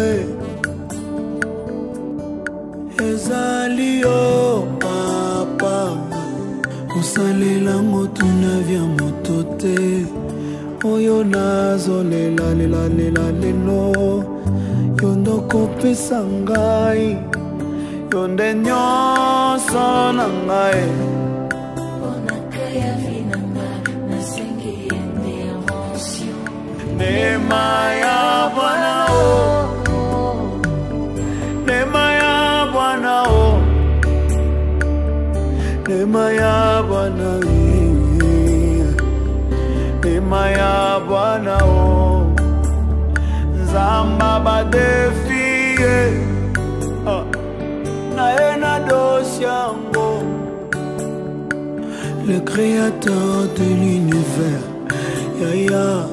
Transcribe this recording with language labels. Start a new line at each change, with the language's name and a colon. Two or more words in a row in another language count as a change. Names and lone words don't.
Lingala: yo papa osalela moto na vya moto te oyo nazolela lela lelo yo ndokopesa ngai yo nde nyonso na ngai Nema ya Bwana Nema ya Bwana Nema ya Bwana Nema ya Bwana Nzamba badefie na ena dosiango
French: le créateur de l'univers Yaya